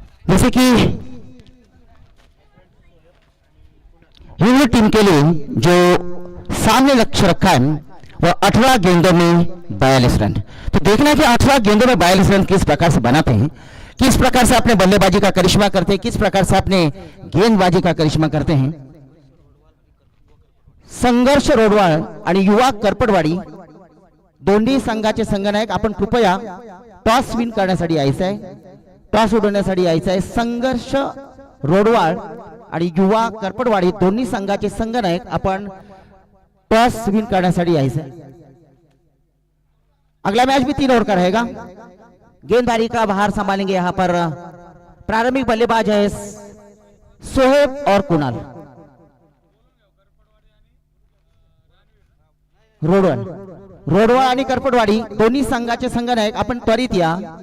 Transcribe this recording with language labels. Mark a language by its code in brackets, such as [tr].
[hi] जैसे कि हिंदी टीम के लिए जो सामने लक्ष्य रखा है वह 18 गेंदों में 42 रन. तो देखना है कि 18 गेंदों में 42 रन किस प्रकार से बनाते हैं, किस प्रकार से अपने बल्लेबाजी का करिश्मा करते हैं, किस प्रकार से अपने गेंदबाजी का करिश्मा करते हैं. [mr] संघर्ष रोडवाळ आणि युवा करपडवाडी दोन्ही संघाचे संघनायक आपण कृपया टॉस विन करण्यासाठी यायचं आहे, टॉस उडवण्यासाठी यायचं आहे. संघर्ष रोडवाळ आणि युवा करपडवाडी दोन्ही संघाचे संघनायक आपण टॉस विन करण्यासाठी यायचं है. [hi] अगला मैच भी 3 ओवर का रहेगा. गेंदबाजी का बाहर संभालेंगे यहाँ पर प्रारंभिक बल्लेबाज है सोहेब और कुणाल. [mr] रोडवाळ आणि करपडवाडी दोन्ही संघाचे संघनायक आपण त्वरित या.